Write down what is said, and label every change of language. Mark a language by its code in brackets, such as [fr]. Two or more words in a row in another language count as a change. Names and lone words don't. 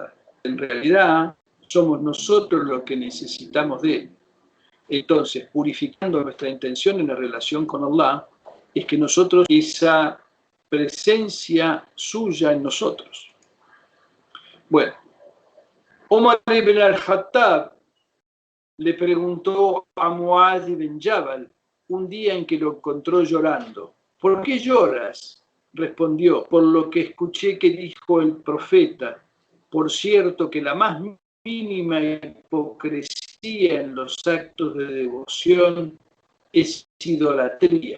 [es] En realidad, somos nosotros los que necesitamos de él. Entonces, purificando nuestra intención en la relación con Allah, es que nosotros, esa presencia suya en nosotros. Bueno, Omar ibn al-Khattab le preguntó a Muaz ibn Jabal un día en que lo encontró llorando. ¿Por qué lloras? Respondió, por lo que escuché que dijo el profeta. Por cierto que la más mínima hipocresía en los actos de devoción es idolatría.